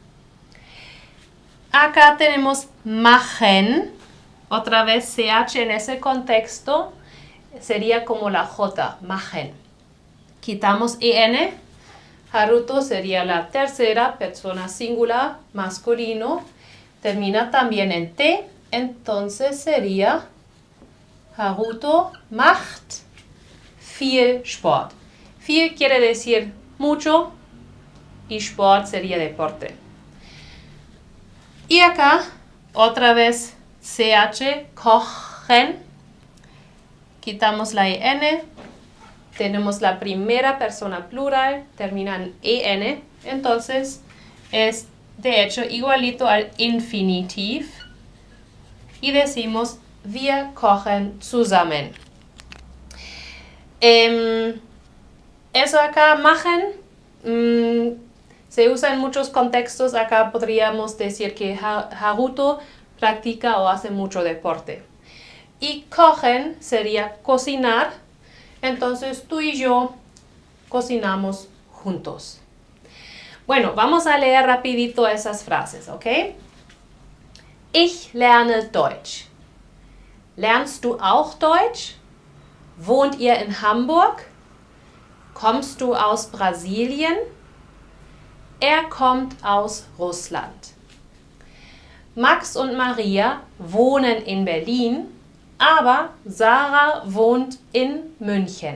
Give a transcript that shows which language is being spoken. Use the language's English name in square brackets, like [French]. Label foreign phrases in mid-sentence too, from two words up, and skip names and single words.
[Spanish] Acá tenemos machen, otra vez CH en ese contexto sería como la J, machen. Quitamos EN, Haruto sería la tercera persona singular masculino, termina también en T, entonces sería [German] Haruto macht viel Sport. [Spanish] Viel quiere decir mucho y Sport sería deporte. Y acá, otra vez CH, kochen, quitamos la EN, tenemos la primera persona plural, termina en EN, entonces es de hecho igualito al infinitiv y decimos [German] wir kochen zusammen. [Spanish] Eso acá, machen, se usa en muchos contextos. Acá podríamos decir que Haruto practica o hace mucho deporte. Y kochen sería cocinar. Entonces tú y yo cocinamos juntos. Bueno, vamos a leer rapidito esas frases, ¿ok? [German] Ich lerne Deutsch. Lernst du auch Deutsch? Wohnt ihr in Hamburg? Kommst du aus Brasilien? Er kommt aus Russland. Max und Maria wohnen in Berlin, aber Sarah wohnt in München.